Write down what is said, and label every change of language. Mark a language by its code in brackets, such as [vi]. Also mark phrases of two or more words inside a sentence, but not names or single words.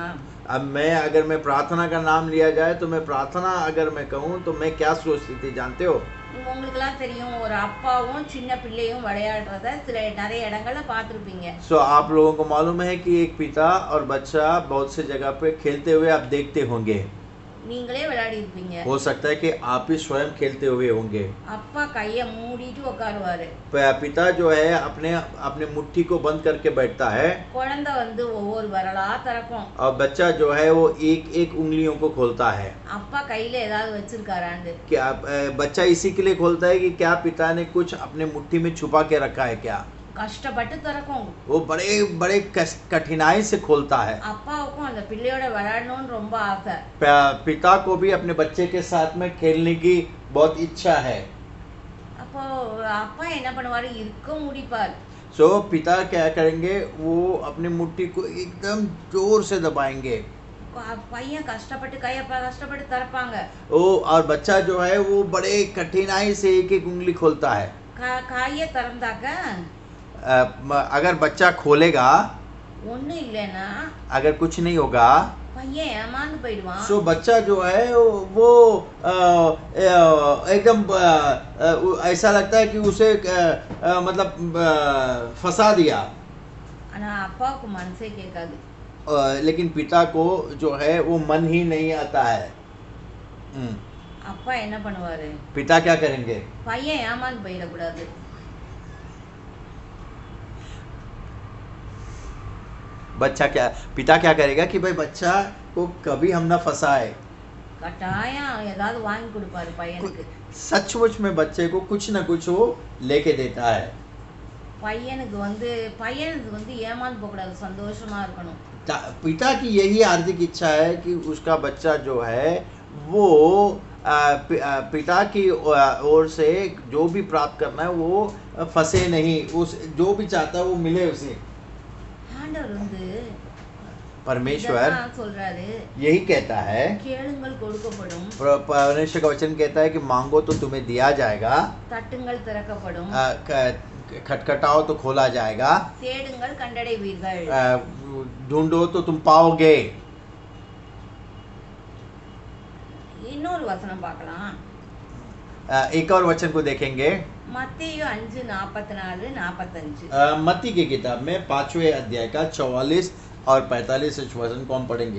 [hi] अब अगर मैं प्रार्थना का नाम लिया जाए तो मैं प्रार्थना अगर मैं कहूँ तो मैं क्या सोचती थी जानते हो? [ta] உங்களுக்குலாம் தெரியும், ஒரு அப்பாவும் சின்ன பிள்ளையும் விளையாடுறத நிறைய இடங்கள்ல பார்த்துருப்பீங்க. [hi] सो आप लोगों को मालूम है कि एक पिता और बच्चा बहुत से जगह पे खेलते हुए आप देखते होंगे। [ta] நீங்களே விளையாடி இருப்பீங்க. [hi] हो सकता है कि आप भी स्वयं खेलते हुए होंगे। [ta] அப்பா கையை மூடிட்டு உட்காருவாரு. [hi] पिता जो है अपने मुट्ठी को बंद करके बैठता है [ta] குழந்தை வந்து ஒவ்வொரு விரலா திறக்கும். [hi] और बच्चा जो है वो एक उंगलियों को खोलता है। [ta] அப்பா கையில ஏதாவது வச்சிருக்காரான்னு. [hi] क्या बच्चा इसी के लिए खोलता है कि क्या पिता ने कुछ अपने मुट्ठी में छुपा के रखा है क्या? [ta] கஷ்டப்பட்டு திறக்கும். [hi] वो बड़े कठिनाई से खोलता है। [ta] அப்பாவுக்கும் அந்த பிள்ளையோட விளையாடணும்னு ரொம்ப ஆசை. [hi] पिता को भी अपने बच्चे के साथ में खेलने की बहुत इच्छा है। [ta] அப்போ அப்பா என்ன பண்ணுவாரு, இருக்க முடிப்பார். [hi] सो पिता क्या करेंगे, वो अपनी मुट्ठी को एकदम जोर से दबाएंगे। [ta] பையன் கஷ்டப்பட்டு கஷ்டப்பட்டு திறப்பாங்க. [hi] वो और बच्चा जो है वो बड़े कठिनाई से एक उंगली खोलता है। [ta] கையை திறந்தாக்க [hi] अगर बच्चा खोलेगा, [ta] ஒண்ணும் இல்லைன்னா [hi] अगर कुछ नहीं होगा, [ta] பையன் ஏமாந்து போயிடுவான். [hi] सो बच्चा जो है वो एकदम ऐसा लगता है कि उसे मतलब फंसा दिया। [ta] ஆனா அப்பாவுக்கு மனசே கேட்காது. [hi] लेकिन पिता को जो है वो मन ही नहीं आता है। [ta] அப்பா என்ன பண்ணுவாரு, [hi] पिता क्या करेंगे, [ta] பையன் ஏமாந்து போயிடக்கூடாது. [hi] पिता क्या करेगा कि भाई बच्चा को कभी हम ना फंसाए। [ta] கட்டாயம் ஏதாவது வாங்கி கொடுப்பாரு பையனுக்கு. [hi] सचमुच में बच्चे को कुछ ना कुछ वो लेके देता है। [ta] பையனுக்கு வந்து ஏமாந்து போக கூடாது, சந்தோஷமா இருக்கணும். [hi] पिता की यही हार्दिक इच्छा है कि उसका बच्चा जो है वो पिता की ओर से जो भी प्राप्त करना है वो फंसे नहीं, उस जो भी चाहता है वो मिले उसे। [ta] ஆண்டவர் வந்து [hi] परमेश्वर [ta] சொல்றாரு, [hi] यही कहता है, [ta] கேளுங்கள் கொடுக்கப்படும், [hi] परमेश्वर का वचन कहता है कि मांगो तो तुम्हें दिया जाएगा, [ta] தட்டுங்கள் திறக்கப்படும், [hi] खटखटाओ तो खोला जाएगा, [ta] தேடுங்கள் கண்டடைவீர்கள். [hi] ढूंढो तो तुम पाओगे. [ta] இன்னொரு வசனம் பார்க்கலாம். [hi] एक और वचन को देखेंगे. [ta] மத்தேயு 5:44-45. [hi] मत्ती की किताब में 5वें अध्याय का 44 और 45 वचन को हम पढ़ेंगे.